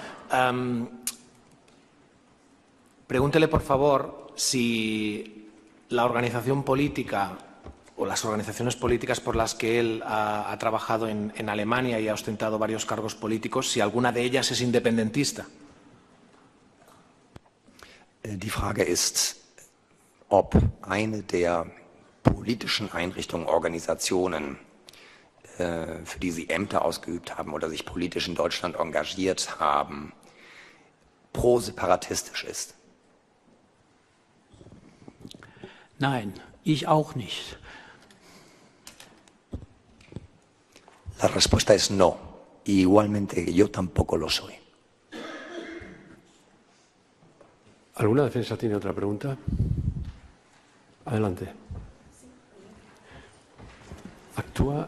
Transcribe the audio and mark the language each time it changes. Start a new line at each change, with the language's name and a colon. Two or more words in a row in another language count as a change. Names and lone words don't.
Spanish: Pregúntele, por favor, si la organización política o las organizaciones políticas por las que él ha trabajado en Alemania y ha ostentado varios cargos políticos, si alguna de ellas es independentista.
German: Die Frage ist, ob eine der politischen Einrichtungen, Organisationen, für die Sie Ämter ausgeübt haben oder sich politisch in Deutschland engagiert haben, pro-separatistisch ist. Nein, ich auch nicht.
Spanish: La respuesta es no. Y igualmente yo tampoco lo soy. ¿Alguna defensa tiene otra pregunta? Adelante. Actúa.